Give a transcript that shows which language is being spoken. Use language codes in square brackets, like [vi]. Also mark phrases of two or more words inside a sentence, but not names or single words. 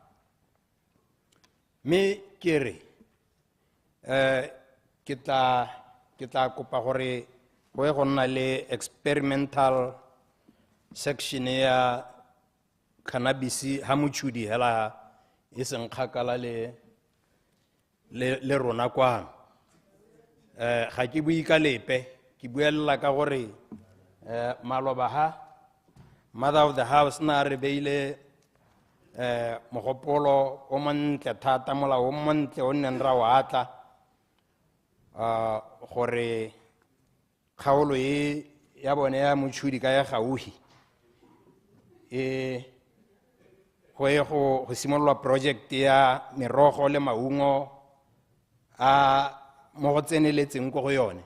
[tn] Me ke re ke tla kopa gore go e go nna le [en] experimental section [tn] ya cannabis ha motšhudi hela e seng kgakala le rona kwano. Ga ke bue ka lepe ke buelela ka gore maloba ha [en] mother of the house [tn] na re beile mogopolo o montle thata molao o montle o nneng ra o atla gore kgaolo e ya bone ya motšhudi ka ya gauhi go simolola project ya merogo le maungo a mo go tseneletseng ko go yone.